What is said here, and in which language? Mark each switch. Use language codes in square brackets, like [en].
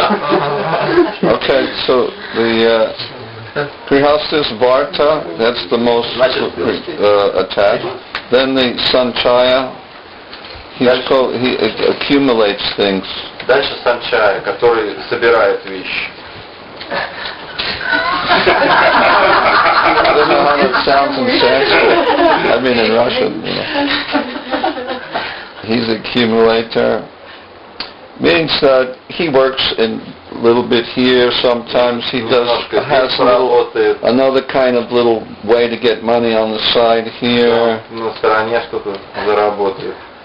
[en] Okay, so the Grihastas Varta, that's the most attached. Then the Sanchaya, he accumulates things. [ru] Дальше Санчая, который собирает вещи. [en] I don't know how that sounds in Sanskrit. I mean in Russian, you know. He's an accumulator. Means that he works in a little bit here. Sometimes he has another kind of little way to get money on the side here. [ru] На стороне что-то заработает.